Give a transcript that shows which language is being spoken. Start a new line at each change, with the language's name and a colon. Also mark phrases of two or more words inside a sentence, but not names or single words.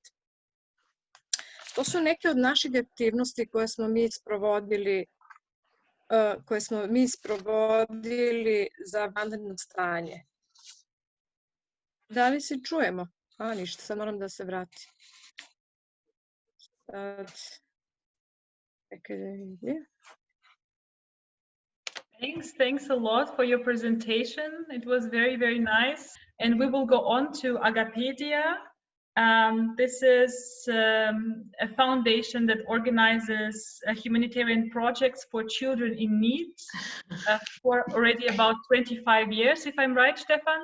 Serbian: To su neke od naših aktivnosti koje smo mi sprovodili za vanredno stanje. Da li se čujemo? Ništa, sad moram da se vratim.
English: Thanks a lot for your presentation. It was very, very nice. And we will go on to AGAPEDIA. This is a foundation that organizes humanitarian projects for children in need for already about 25 years, if I'm right, Stefan?